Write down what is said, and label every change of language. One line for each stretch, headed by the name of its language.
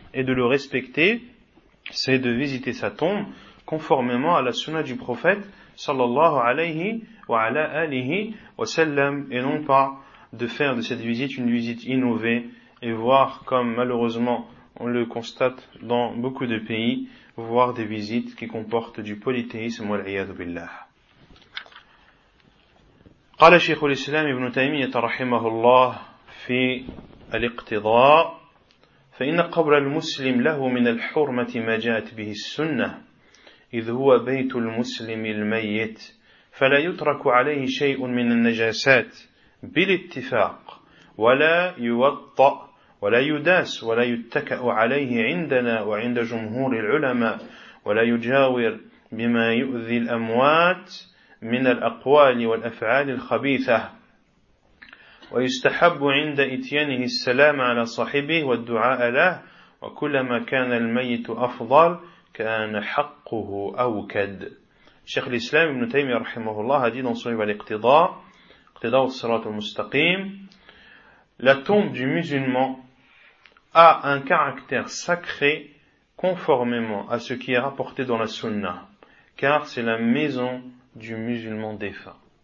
French: Et de le respecter, c'est de visiter sa tombe, conformément à la sunna du prophète, sallallahu alayhi wa ala alihi wa sallam, et non pas de faire de cette visite une visite innovée, et voir comme malheureusement on le constate dans beaucoup de pays, voir des visites qui comportent du polythéisme,
Arabic: wal'iyadu billah. قال شيخ الإسلام ابن تيمية رحمه الله في الاقتضاء فإن قبر المسلم له من الحرمة ما جاءت به السنة إذ هو بيت المسلم الميت فلا يترك عليه شيء من النجاسات بالاتفاق ولا يوطأ ولا يداس ولا يتكأ عليه عندنا وعند جمهور العلماء ولا يجاور بما يؤذي الأموات من الأقوال والأفعال الخبيثة ويستحب عند إتيانه السلام على صاحبه والدعاء له وكلما كان الميت أفضل كان حقه أوكد. شيخ الإسلام ابن تيمية رحمه الله
French: a dit dans son livre l'Iqtida, l'Iqtida au Sirat al-Mustaqim, la tombe du musulman a un caractère sacré conformément à ce qui est rapporté dans la Sunna, car c'est la maison du musulman défunt.